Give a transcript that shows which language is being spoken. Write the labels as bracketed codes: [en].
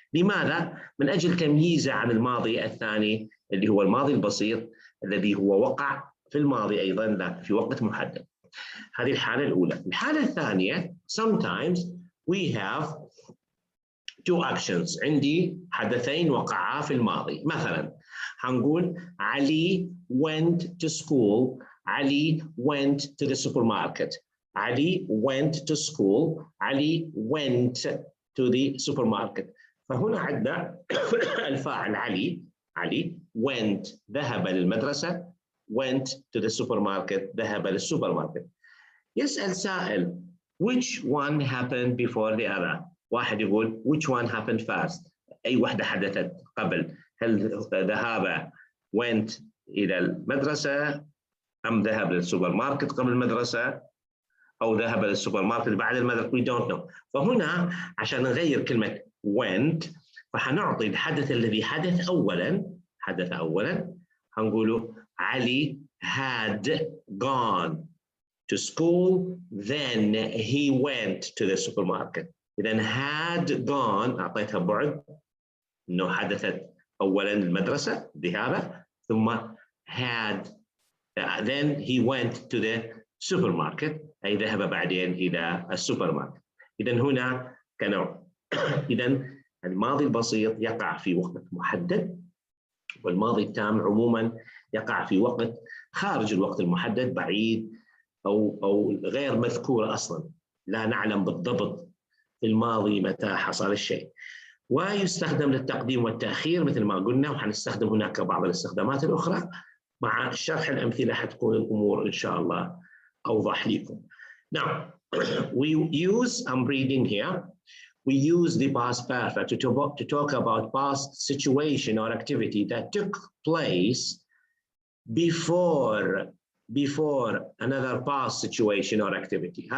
[ar] لماذا؟ من أجل تمييزه عن الماضي الثاني اللي هو الماضي البسيط الذي هو وقع في الماضي أيضا لكن في وقت محدد. هذه الحالة الأولى. الحالة الثانية [en] sometimes we have two actions، [ar] عندي حدثين وقعا في الماضي. مثلا هنقول [en] علي went to school. علي went to the supermarket. علي went to school. علي went to the supermarket. [ar] فهنا عندنا الفاعل علي. علي went ذهب للمدرسة. [en] went to the supermarket [ar] ذهب للسوبر ماركت. يسأل سائل [en] which one happened before the other. [ar] واحد يقول [en] which one happened first. [ar] أي واحدة حدثت قبل. هل ذهاب went إلى المدرسة أم ذهب للسوبر ماركت قبل المدرسة أو ذهب للسوبر ماركت بعد المدرسة؟ [en] we don't know. [ar] فهنا عشان نغير كلمة went فحنعطي الحدث الذي حدث أولاً هنقوله علي [en] had gone to school then he went to the supermarket. [ar] إذن [en] had gone [ar] أعطيتها بعد إنه حدثت أولاً المدرسة ذهابه ثم had [en] then he went to the supermarket [ar] أي ذهب بعدين إلى السوبر ماركت. إذن هنا كنوع. إذن الماضي البسيط يقع في وقت محدد والماضي التام عموما يقع في وقت خارج الوقت المحدد بعيد أو غير مذكور أصلا لا نعلم بالضبط في الماضي متى حصل الشيء. ويستخدم للتقديم والتأخير مثل ما قلنا وحنستخدم هناك بعض الاستخدامات الأخرى. مع شرح الأمثلة حتكون الأمور إن شاء الله أوضح لكم. [en] Now we use, I'm reading here, we use the past perfect to talk about past situation or activity that took place before another past situation or activity.